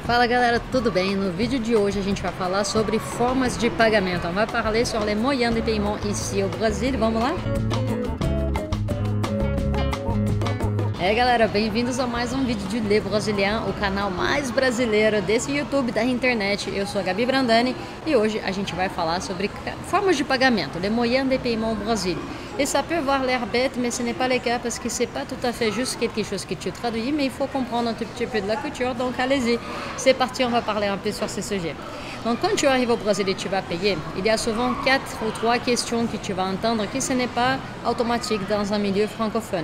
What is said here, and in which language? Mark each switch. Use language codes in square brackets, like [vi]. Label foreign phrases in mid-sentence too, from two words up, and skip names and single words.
[pt] Fala galera, tudo bem? No vídeo de hoje a gente vai falar sobre formas de pagamento. [fr] On va parler sur les moyens de paiement ici au Brasil. [pt] Vamos lá? Galera, bem-vindos a mais um vídeo de Le Brasilien, o canal mais brasileiro desse YouTube da internet. Eu sou a Gabi Brandani e hoje a gente vai falar sobre formas de pagamento, [fr] les moyens de paiement au Brasil. Et ça peut avoir l'air bête, mais ce n'est pas le cas parce que c'est pas tout à fait juste quelque chose que tu traduis, mais il faut comprendre un tout petit peu de la culture, donc allez-y. C'est parti, on va parler un peu sur ce sujet. Donc quand tu arrives au Brésil et tu vas payer, il y a souvent 4 ou 3 questions que tu vas entendre que ce n'est pas automatique dans un milieu francophone.